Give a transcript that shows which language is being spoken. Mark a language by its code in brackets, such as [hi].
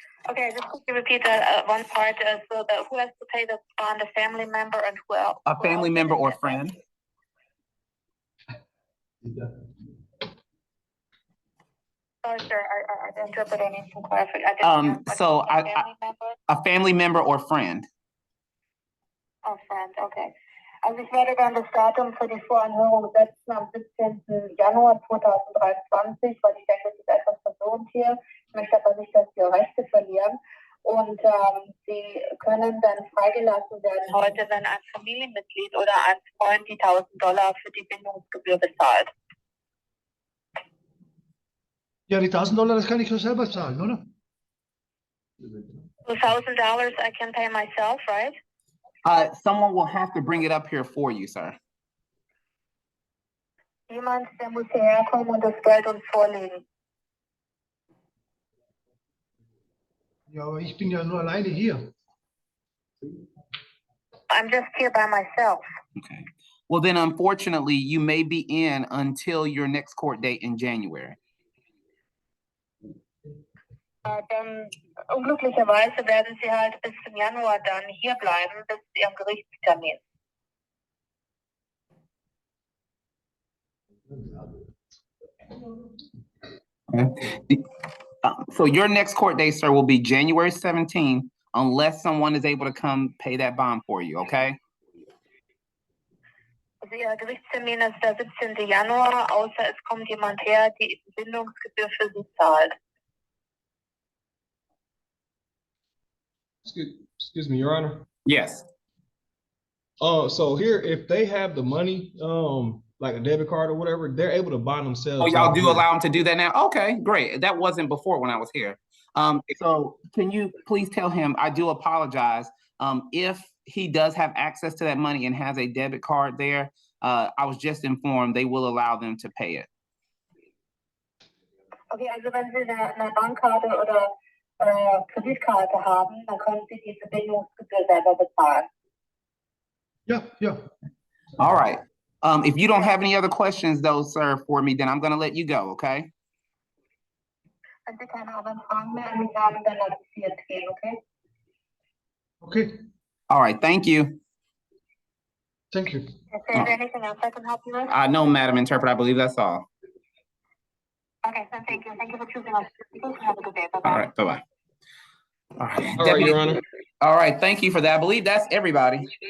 [en] Okay, just quickly repeat that one part. So that who has to pay the bond, a family member, and who else? A family member or friend. Sorry, sir, I interpreted any clarification. So a family member or friend. Oh, friend, okay. [de] Also ich werde dann das Datum für die Voranhörung setzen am 17. Januar 2023, weil ich denke, das ist etwas verwirrend hier. Ich möchte aber nicht, dass Sie Rechte verlieren. Und Sie können dann freigelassen werden heute, wenn ein Familienmitglied oder ein Freund die $1.000 für die Bindungsgebühr bezahlt. Ja, die $1.000, das kann ich doch selber zahlen, oder? [en] So $1,000 I can pay myself, right? Someone will have to bring it up here for you, sir. [de] Jemand, der muss hierher kommen und das Geld uns vorlegen. Ja, aber ich bin ja nur alleine hier. [en] I'm just here by myself. Okay. Well, then, unfortunately, you may be in until your next court date in January. [de] Dann unglücklicherweise werden Sie halt bis zum Januar dann hier bleiben, bis zu Ihrem Gerichtstermin. [en] Okay. So your next court date, sir, will be January 17th, unless someone is able to come pay that bond for you, okay? [de] Also Ihr Gerichtstermin ist der 17. Januar, außer es kommt jemand her, die Bindungsgebühr für Sie zahlt. [en] Excuse me, Your Honor. Yes. So here, if they have the money, like a debit card or whatever, they're able to bond themselves. Oh, y'all out do here. allow them to do that now? Okay, great. That wasn't before when I was here. So can you please tell him, I do apologize. If he does have access to that money and has a debit card there, I was just informed they will allow them to pay it. [de] Okay, also wenn Sie eine Bankkarte oder Kreditkarte haben, dann können Sie diese Bindungsgebühr selber bezahlen. Ja, ja. [en] All right. If you don't have any other questions though, sir, for me, then I'm gonna let you go, okay? [de] Wenn Sie keine anderen Fragen mehr an mich haben, dann lasse ich Sie jetzt gehen, okay? [en] Okay. All right, thank you. Thank you. Is there anything else I can help you with? No, Madam Interpreter, I believe that's all. Okay, so thank you. Thank you for choosing us. Have a good day. Bye-bye. All right, bye-bye. All right, All right, Your Honor. All right, thank you for that. I believe that's everybody.